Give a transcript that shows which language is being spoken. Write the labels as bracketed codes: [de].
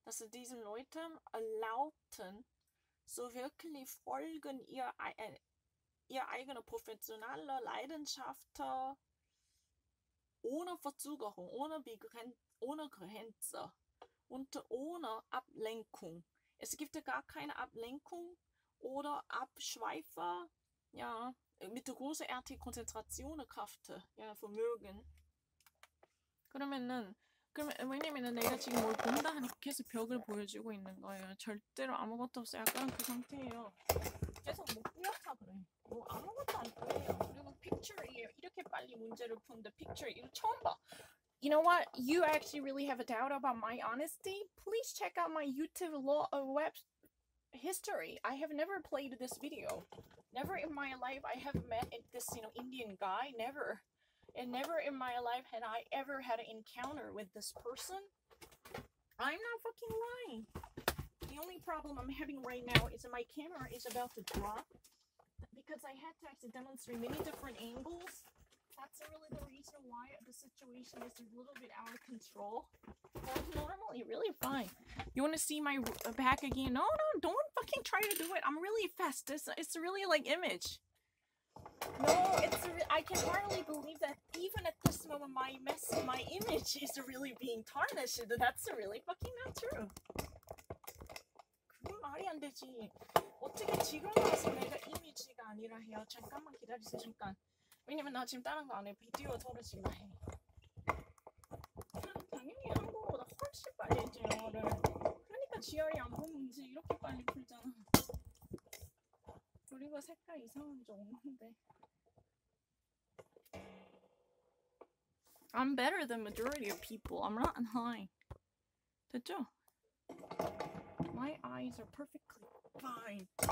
[de] diesen Leuten erlaubten, so wirklich folgen ihr eigene professionelle Leidenschaft ohne Verzögerung, ohne Grenze und ohne Ablenkung. Es gibt gar keine Ablenkung oder Abschweifer, ja, mit großartiger Konzentration Kraft, ja, Vermögen. [ko] 그러면은 왜냐면은 내가 지금 뭘 본다 하니까 계속 벽을 보여주고 있는 거예요. 절대로 아무것도 없어요. 약간 그 상태예요. 계속 뭐 뿌옇다 그래. 뭐 아무것도 안 보여요. 그리고 픽처예요. 이렇게 빨리 문제를 푸는데 픽처 이거 처음 봐. [en] You know what? You actually really have a doubt about my honesty? Please check out my YouTube web history. I have never played this video. Never in my life I have met this, Indian guy. Never. And never in my life had I ever had an encounter with this person. I'm not fucking lying. The only problem I'm having right now is that my camera is about to drop because I had to actually demonstrate many different angles. That's really the reason why the situation is a little bit out of control. But normally really fine. You want to see my back again? No, don't fucking try to do it. I'm really fast. It's really like image. No, I can hardly believe that even at this moment my image is really being tarnished. That's really fucking not true. [ko] 그건 말이 안 되지. 어떻게 지금 와서 내가 이미지가 아니라 해요. 잠깐만 기다리세요. 잠깐. 왜냐면 나 지금 다른 거 안 해. 비디오 터르지만 해. 당연히 한국어보다 훨씬 빨리 했지 영어를. 그러니까 GRE 안 보면 문제 이렇게 빨리 풀잖아. 그리고 색깔 이상한 게 없는데. [en] I'm better than majority of people. I'm not lying. [ko] 됐죠? [en] My eyes are perfectly fine.